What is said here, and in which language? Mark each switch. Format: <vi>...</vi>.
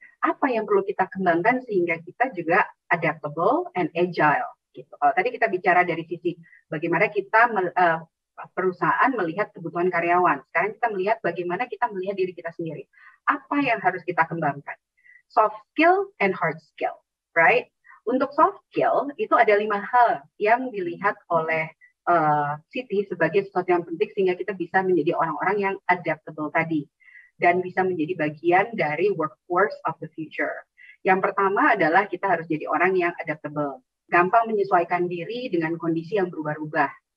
<id>Apa yang perlu kita kembangkan sehingga kita juga</id> <en>adaptable and agile?</en> <id>Gitu. Kalau tadi kita bicara dari sisi bagaimana kita perusahaan melihat kebutuhan karyawan. Sekarang kita melihat bagaimana kita melihat diri kita sendiri. Apa yang harus kita kembangkan?</id> <en>Soft skill and hard skill, right?</en> <id>Untuk soft skill, itu ada 5 hal yang dilihat oleh Siti sebagai sesuatu yang penting sehingga kita bisa menjadi orang-orang yang adaptable tadi dan bisa menjadi bagian dari</id> <en>workforce of the future.</en> <id>Yang pertama adalah kita harus jadi orang yang adaptable, gampang menyesuaikan diri dengan kondisi yang berubah-ubah.</id>